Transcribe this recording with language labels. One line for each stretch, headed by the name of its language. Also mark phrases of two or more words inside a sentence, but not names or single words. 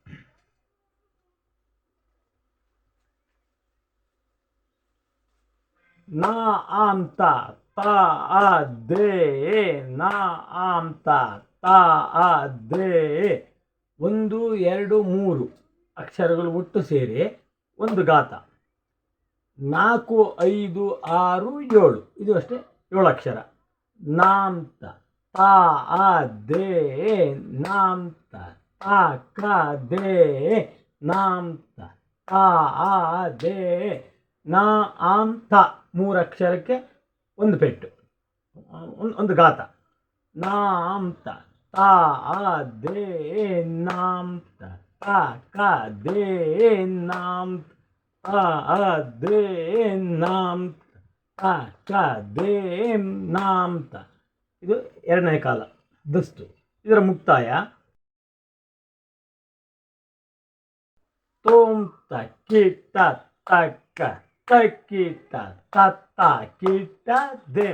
Kannada: ನಾ ಆಂತ ತ ಆ ದೇ ನಾ ಆಂತ ತ ಆ ದೇ 1 2 3 ಅಕ್ಷರಗಳು ಒಟ್ಟು ಸೇರಿ 1 ಗಾತ. 4 5 6 7 ಇದು ಅಷ್ಟೇ 7 ಅಕ್ಷರ. ನಾಂತ ತಾ ಆ ದೇ ನಾಂತ ತಾ ಕ ದೇ ನಾಂತ ತಾ ಆ ದೇ ನಾ ಆಂ ತ ಮೂರು ಅಕ್ಷರಕ್ಕೆ ಒಂದು ಪೆಟ್ಟು, ಒಂದು ಗಾತ. ನಾಂತ ತಾ ಆ ದೇ ನಾಂತ ತಾ ಕ ದೇ ನಾಂತ ತಾ ಆ ದೇ ನಾಂತ ತಾ ಕ ದೇ ನಾಂತ. ಇದು ಎರಡನೇ ಕಾಲ ದಸ್ತು. ಇದರ ಮುಕ್ತಾಯ ತೋಂ ತ ಕೀಟ ತಕ್ಕ ತಕ್ಕೀಟ ತತ್ತ ಕೀಟ ದೆಂ.